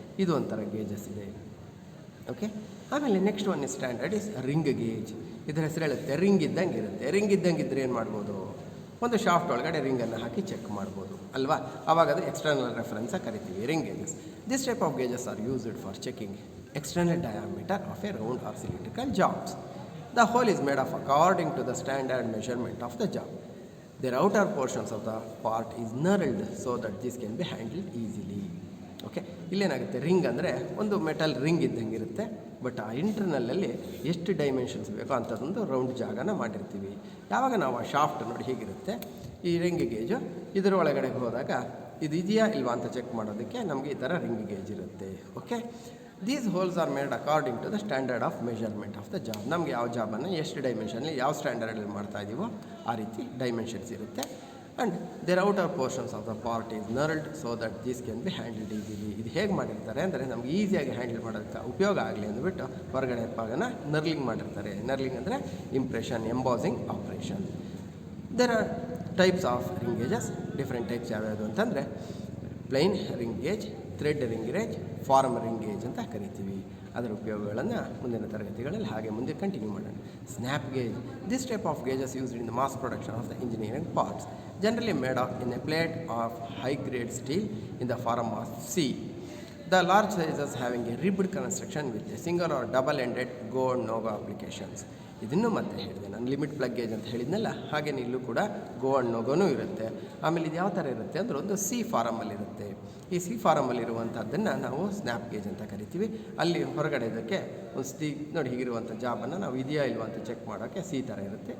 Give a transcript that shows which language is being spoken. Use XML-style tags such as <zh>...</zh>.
<kn>ಇದು ಒಂಥರ ಗೇಜಸ್ ಇದೆ. ಓಕೆ, ಆಮೇಲೆ</kn> <en>Next one standard is ring gauge.</en> <kn>ಇದರ ಹೆಸರು ಹೇಳುತ್ತೆ ರಿಂಗ್ ಇದ್ದಂಗೆ ಇರುತ್ತೆ. ರಿಂಗ್ ಇದ್ದಂಗೆ ಇದ್ದರೆ ಏನು ಮಾಡ್ಬೋದು, ಒಂದು ಶಾಫ್ಟ್ ಒಳಗಡೆ ರಿಂಗನ್ನು ಹಾಕಿ ಚೆಕ್ ಮಾಡ್ಬೋದು ಅಲ್ವಾ. ಆವಾಗ ಅದು ಎಕ್ಸ್ಟರ್ನಲ್ ರೆಫರೆನ್ಸಾಗಿ ಕರಿತೀವಿ, ring gauges.</kn> <en>This type of gauges are used for checking external diameter of a round or cylindrical jobs. The hole is made of according to the standard measurement of the job. Their outer portions of the part is knurled so that this can be handled easily.</en> <kn>Okay, ಇಲ್ಲೇನಾಗುತ್ತೆ, ring ಅಂದರೆ ಒಂದು metal ring ಇದ್ದಂಗೆ ಇರುತ್ತೆ, but ಆ ಇಂಟರ್ನಲ್ಲಲ್ಲಿ ಎಷ್ಟು dimensions ಬೇಕೋ ಅಂಥದ್ದೊಂದು round ಜಾಗನ ಮಾಡಿರ್ತೀವಿ. ಯಾವಾಗ ನಾವು ಆ ಶಾಫ್ಟ್ ನೋಡಿ ಹೀಗಿರುತ್ತೆ, ಈ ರಿಂಗ್ ಗೇಜು ಇದರ ಒಳಗಡೆ ಹೋದಾಗ ಇದು ಇದೆಯಾ ಇಲ್ವಾ ಅಂತ ಚೆಕ್ ಮಾಡೋದಕ್ಕೆ ನಮಗೆ ಈ ಥರ ರಿಂಗ್ ಗೇಜ್ ಇರುತ್ತೆ.</kn> <en>Okay, these holes are made according to the standard of measurement of the job.</en> <kn>ನಮಗೆ ಯಾವ ಜಾಬನ್ನು ಎಷ್ಟು ಡೈಮೆನ್ಷನಲ್ಲಿ ಯಾವ ಸ್ಟ್ಯಾಂಡರ್ಡಲ್ಲಿ ಮಾಡ್ತಾ ಇದ್ದೀವೋ ಆ ರೀತಿ ಡೈಮೆನ್ಷನ್ಸ್ ಇರುತ್ತೆ.</kn> <en>And their outer portions of the part is knurled so that this can be handled easily.</en> <kn>ಇದು ಹೇಗೆ ಮಾಡಿರ್ತಾರೆ ಅಂದರೆ ನಮ್ಗೆ ಈಸಿಯಾಗಿ ಹ್ಯಾಂಡಲ್ ಮಾಡೋದಕ್ಕೆ ಉಪಯೋಗ ಆಗಲಿ ಅಂದ್ಬಿಟ್ಟು ಹೊರಗಡೆ ಭಾಗನ ನರ್ಲಿಂಗ್ ಮಾಡಿರ್ತಾರೆ. ನರ್ಲಿಂಗ್ ಅಂದರೆ impression, ಎಂಬಾಸಿಂಗ್ operation.</kn> <en>There are types of ring gauges.</en> <kn>Different types ಯಾವ್ಯಾವುದು ಅಂತಂದರೆ plain ring gauge, thread ring gauge, form ring gauge ಅಂತ ಕರಿತೀವಿ. ಅದರ ಉಪಯೋಗಗಳನ್ನು ಮುಂದಿನ ತರಗತಿಗಳಲ್ಲಿ ಹಾಗೆ ಮುಂದೆ ಕಂಟಿನ್ಯೂ ಮಾಡೋಣ.</kn> <en>Snap gauge. This type of gauges used in the mass production of the engineering parts, generally made of in a plate of high-grade steel in the form of C. The large sizes having a ribbed construction with a single or double-ended go and no-go applications.</en> <kn>ಇದನ್ನು ಮತ್ತೆ ಹೇಳಿದೆ ನಾನು, limit plug gauge ಅಂತ ಹೇಳಿದ್ನಲ್ಲ, ಹಾಗೆಯೇ ಇಲ್ಲೂ ಕೂಡ go and ನೋಗೋನೂ ಇರುತ್ತೆ. ಆಮೇಲೆ ಇದು ಯಾವ ಥರ ಇರುತ್ತೆ ಅಂದರೆ ಒಂದು ಸಿ ಫಾರಮಲ್ಲಿರುತ್ತೆ. ಈ ಸಿ ಫಾರಮಲ್ಲಿರುವಂಥದ್ದನ್ನು ನಾವು ಸ್ನ್ಯಾಪ್ ಗೇಜ್ ಅಂತ ಕರಿತೀವಿ. ಅಲ್ಲಿ ಹೊರಗಡೆ ಇದಕ್ಕೆ ಒಂದು ನೋಡಿ ಹೀಗಿರುವಂಥ ಜಾಬನ್ನು ನಾವು ಇದೆಯಾ ಇಲ್ವಾ ಅಂತ ಚೆಕ್ ಮಾಡೋಕ್ಕೆ ಸಿ ಥರ ಇರುತ್ತೆ.</kn>